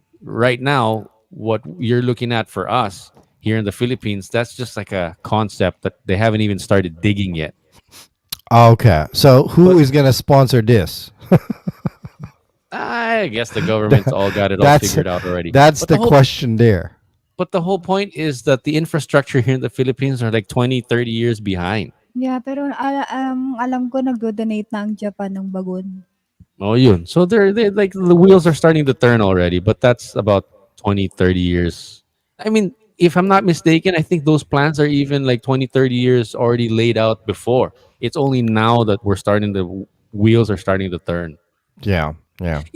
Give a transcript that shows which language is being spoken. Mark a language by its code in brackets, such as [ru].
[en] Right now, what you're looking at for us here in the Philippines, that's just like a concept that they haven't even started digging yet. Okay. So who is going to sponsor this? I guess the government's all got it all That's figured out already. that's But the question there. But the whole point is that the infrastructure here in the Philippines are like 20, 30 years behind. [tl] Yeah, pero alam ko nagdo-donate na ang Japan ng bagon. Oh, yun. [en] So they like the wheels are starting to turn already, but that's about 20, 30 years. I mean, if I'm not mistaken, I think those plans are even like 20, 30 years already laid out before. It's only now that we're starting the wheels are starting to turn. Yeah, yeah.